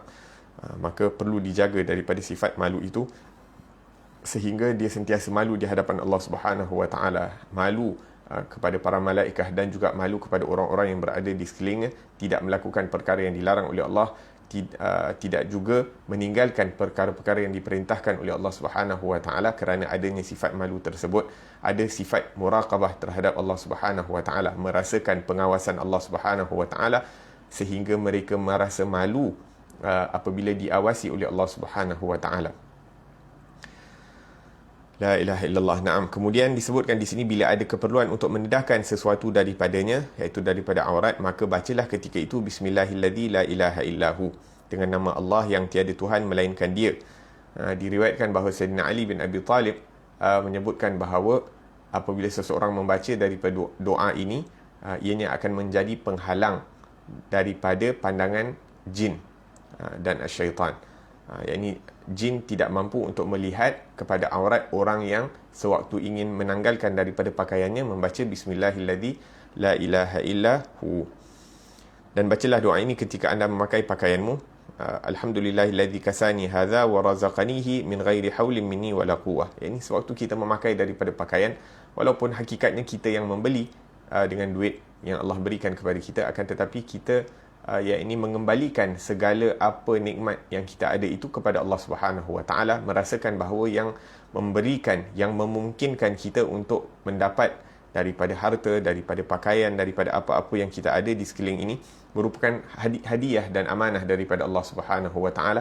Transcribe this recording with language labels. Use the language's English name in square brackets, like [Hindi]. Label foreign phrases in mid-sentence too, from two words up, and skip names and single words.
[Malay] Maka perlu dijaga daripada sifat malu itu, sehingga dia sentiasa malu di hadapan Allah [Arabic] سبحانه وتعالى, [Malay] malu kepada para malaikat, dan juga malu kepada orang-orang yang berada di sekelilingnya, tidak melakukan perkara yang dilarang oleh Allah, tidak juga meninggalkan perkara-perkara yang diperintahkan oleh Allah [Arabic] سبحانه وتعالى. [Malay] Kerana adanya sifat malu tersebut, ada sifat muraqabah terhadap Allah [Arabic] سبحانه وتعالى, [Malay] merasakan pengawasan Allah [Arabic] سبحانه وتعالى, [Malay] sehingga mereka merasa malu apabila diawasi oleh Allah [Arabic] سبحانه وتعالى. لا إله إلا الله. نعم. [Malay] Kemudian disebutkan di sini, bila ada keperluan untuk mendedahkan sesuatu daripadanya, iaitu daripada aurat, maka bacalah ketika itu [Arabic] بسم الله الذي لا إله إلا هو, [Malay] dengan nama Allah yang tiada Tuhan melainkan Dia. Diriwayatkan bahawa Sayyidina Ali bin Abi Talib menyebutkan bahawa apabila seseorang membaca daripada doa ini, ianya akan menjadi penghalang daripada pandangan jin dan syaitan. Yakni jin tidak mampu untuk melihat kepada aurat orang yang sewaktu ingin menanggalkan daripada pakaiannya membaca [Arabic] بسم الله الذي لا إله إلا هو. [Malay] Dan bacalah doa ini ketika anda memakai pakaianmu. [Arabic] الحمد لله الذي كساني هذا ورزقنيه من غير حول مني ولا قوة. [Malay] Ini sewaktu kita memakai daripada pakaian, walaupun hakikatnya kita yang membeli dengan duit yang Allah berikan kepada kita, akan tetapi kita yakni mengembalikan segala apa nikmat yang kita ada itu kepada Allah [Arabic] سبحانه وتعالى, [Malay] merasakan bahawa yang memberikan, yang memungkinkan kita untuk mendapat daripada harta, daripada pakaian, daripada apa-apa yang kita ada di sekeliling ini merupakan hadiah dan amanah daripada Allah [Arabic] سبحانه وتعالى.